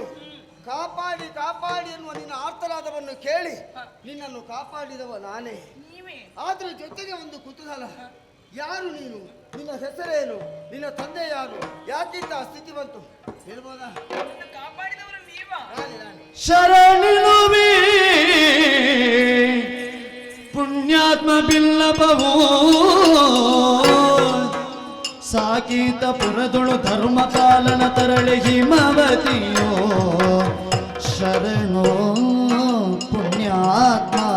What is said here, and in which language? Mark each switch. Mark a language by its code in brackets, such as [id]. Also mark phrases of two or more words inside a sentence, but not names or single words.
[kn] ಕಾಪಾಡಿ ಕಾಪಾಡಿ ಎನ್ನುವ ನಿನ್ನ ಆರ್ತನಾದವನ್ನು ಕೇಳಿ ನಿನ್ನನ್ನು ಕಾಪಾಡಿದವ ನಾನೇ. ಆದ್ರೆ ಜೊತೆಗೆ ಒಂದು ಕುತೂಹಲ, ಯಾರು ನೀನು, ನಿನ್ನ ಹೆಸರೇನು, ನಿನ್ನ ತಂದೆ ಯಾರು, ಯಾಕಿಂತ ಸ್ಥಿತಿ ಬಂತು ಹೇಳ್ಬೋದಾ? ಕಾಪಾಡಿದವರು ನೀವಾ? ಶರಣಿನುವೆ ಪುಣ್ಯಾತ್ಮ ಬಿಲ್ಲಭವೋ ಸಾಕೀತ ಪುರದೊಳು ಧರ್ಮ ಪಾಲನ ತರಳೆ ಹಿಮವತಿಯೋ ಶರಣೋ ಪುಣ್ಯಾತ್ಮ